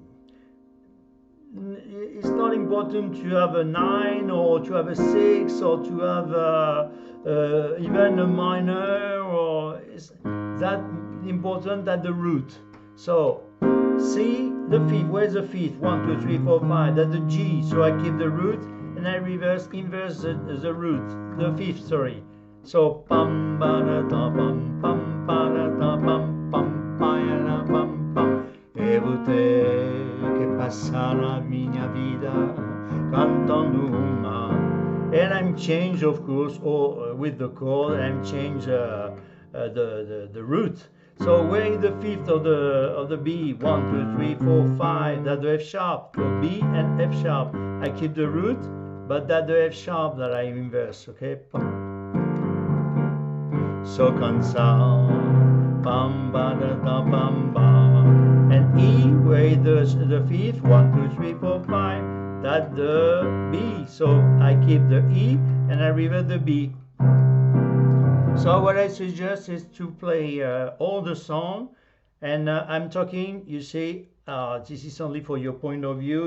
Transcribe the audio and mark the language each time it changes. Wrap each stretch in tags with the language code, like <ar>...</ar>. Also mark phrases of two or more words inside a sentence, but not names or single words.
<en>It's not important to have a 9 or to have a 6 or to have even a minor, or it's that important at the root. So C, the fifth. Where's the fifth? 1, 2, 3, 4, 5. That's the G. So I keep the root and I inverse the root, the fifth. Sorry. So pam ba da pam pam ba da pam pam pa da pam pam.</en> <pt>E você che passa na minha vida cantando uma</pt> <en>and I'm change, of course, or with the chord, I'm change the root. So where is the fifth of the B? 1, 2, 3, 4, 5. That's the F sharp. So B and F sharp. I keep the root, but that's the F sharp that I inverse. Okay. So console, bam ba da da bam ba, and E where is the fifth? 1, 2, 3, 4, 5. That's the B. So I keep the E and I revert the B. So what I suggest is to play all the song, and I'm talking, you see, this is only for your point of view.</en>